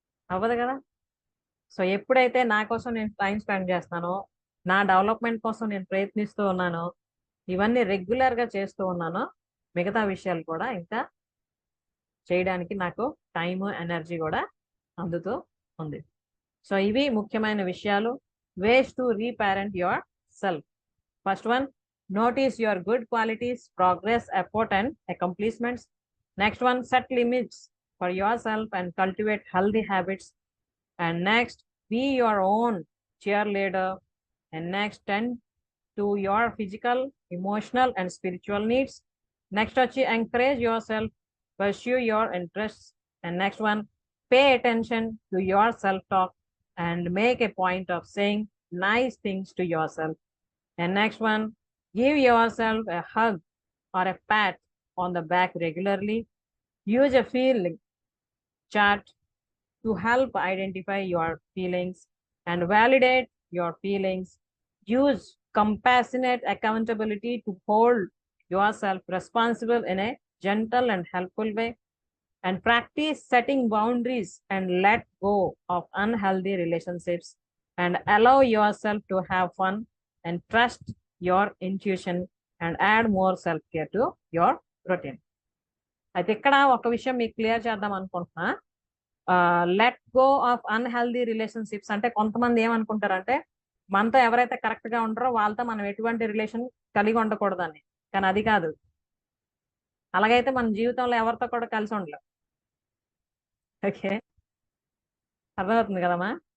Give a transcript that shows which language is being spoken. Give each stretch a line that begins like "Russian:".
Telugu: అవ్వదు కదా. సో ఎప్పుడైతే నా కోసం నేను టైం స్పెండ్ చేస్తానో, నా డెవలప్మెంట్ కోసం నేను ప్రయత్నిస్తూ ఉన్నానో, ఇవన్నీ రెగ్యులర్గా చేస్తూ ఉన్నానో, మిగతా విషయాలు కూడా ఇంకా చేయడానికి నాకు టైము ఎనర్జీ కూడా అందుతూ ఉంది.
English: so
Telugu: ఇవి ముఖ్యమైన విషయాలు.
English: Ways to reparent yourself. First one, notice your good qualities, progress, effort and accomplishments. Next one, set limits for yourself and cultivate healthy habits. And next, be your own cheerleader. And next, tend to your physical, emotional and spiritual needs. Next, encourage yourself, pursue your interests. And next one, pay attention to your self-talk and make a point of saying nice things to yourself. And next one, give yourself a hug or a pat on the back regularly. Use a feeling chart to help identify your feelings and validate your feelings. Use compassionate accountability to hold yourself responsible in a gentle and helpful way. And practice setting boundaries and let go of unhealthy relationships and allow yourself to have fun and trust your intuition and add more self-care to your routine.
Telugu: అయితే ఇక్కడ ఒక విషయం మీకు clear చేద్దాం అనుకుంటున్నా.
English: let go of unhealthy relationships
Telugu: అంటే కొంతమంది ఏమనుకుంటారంటే మనతో ఎవరైతే కరెక్ట్ గా ఉంటారో వాళ్ళతో మనం ఎటువంటి రిలేషన్ కలిగి ఉండకూడదని. కానీ అది కాదు. అలాగైతే మన జీవితంలో ఎవరితో కూడా కలిసి ఉండలేం. ఓకే, అర్థమవుతుంది కదమ్మా.